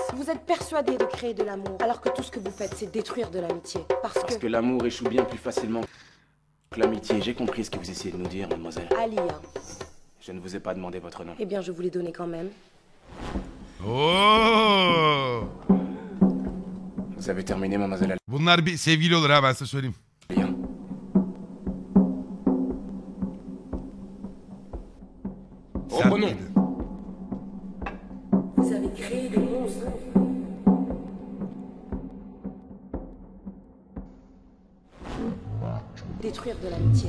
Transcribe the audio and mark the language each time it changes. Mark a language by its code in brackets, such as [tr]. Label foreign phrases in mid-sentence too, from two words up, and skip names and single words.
[fr] Vous êtes persuadés de créer de l'amour, alors que tout ce que vous faites, c'est détruire de l'amitié. Parce que l'amour échoue bien plus facilement que l'amitié. J'ai compris ce que vous essayez de nous dire, mademoiselle. Alia. Je ne vous ai pas demandé votre nom. Eh bien, je vous l'ai donné quand même. Oo! Vous avez terminé, mademoiselle. [tr] Bunlar bir sevgili olur ha, ben size söyleyeyim. [fr] Reprenons. Vous avez créé des monstres. Détruire de l'amitié.